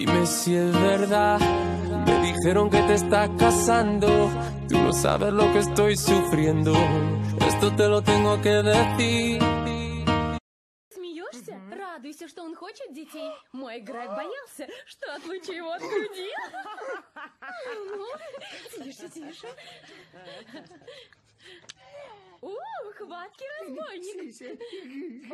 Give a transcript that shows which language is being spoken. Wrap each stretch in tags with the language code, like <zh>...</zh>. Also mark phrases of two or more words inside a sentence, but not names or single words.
<es>si es verdad. Me dijeron que te estás casando. Tú no sabes lo que estoy sufriendo. Esto te lo tengo que decir.</es> <ru>Смеешься? Радуйся, что он хочет детей. Мой Грег боялся, что отлучу его от груди. Тише, тише. Хваткий разбойник.</ru>